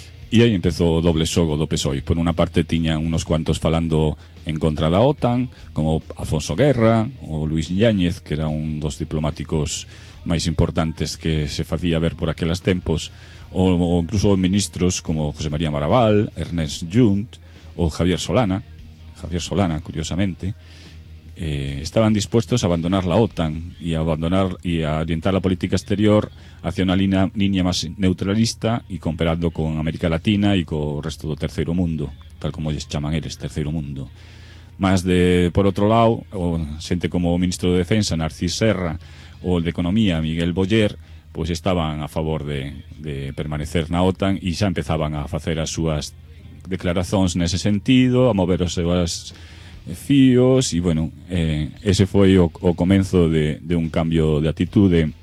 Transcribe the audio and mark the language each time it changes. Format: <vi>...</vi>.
<gl>E aí empezou o doble xogo do PSOE. Por unha parte tiña unos cuantos falando en contra da OTAN, como Afonso Guerra ou Luis Yáñez, que era un dos diplomáticos máis importantes que se facía ver por aquelas tempos, ou incluso ministros como José María Maraval, Ernest Jundt ou Javier Solana, curiosamente,</gl> <es>estaban dispuestos a abandonar la OTAN y a abandonar y a orientar la política exterior hacia una línea más neutralista y cooperando con América Latina y con el resto del tercero mundo, tal como ellos llaman eles, tercero mundo. Más de, por otro lado, gente como ministro de Defensa, Narcís Serra, o el de Economía, Miguel Boyer, pues estaban a favor de permanecer en la OTAN y ya empezaban a hacer</es> <gl>as súas declaracións en ese sentido, a mover as súas fíos, e bueno, ese foi o comenzo de un cambio de atitude.</gl>